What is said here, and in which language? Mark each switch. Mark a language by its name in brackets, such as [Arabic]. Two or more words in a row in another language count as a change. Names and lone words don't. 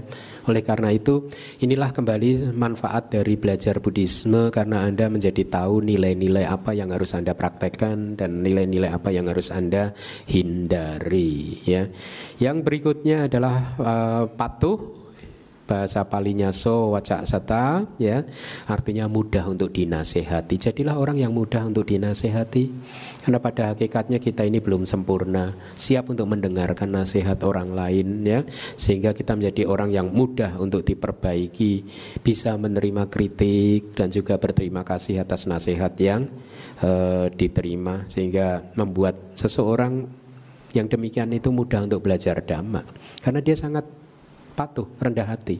[Indonesian] Oleh karena itu, inilah kembali manfaat dari belajar Buddhisme, karena Anda menjadi tahu nilai-nilai apa yang harus Anda praktekkan dan nilai-nilai apa yang harus Anda hindari ya. Yang berikutnya adalah patuh. Bahasa palinya [Pali] so wacak sata [Indonesian] ya, artinya mudah untuk dinasehati. Jadilah orang yang mudah untuk dinasehati, karena pada hakikatnya kita ini belum sempurna, siap untuk mendengarkan nasihat orang lain ya, sehingga kita menjadi orang yang mudah untuk diperbaiki, bisa menerima kritik dan juga berterima kasih atas nasihat yang diterima, sehingga membuat seseorang yang demikian itu mudah untuk belajar Dhamma, karena dia sangat patuh, rendah hati.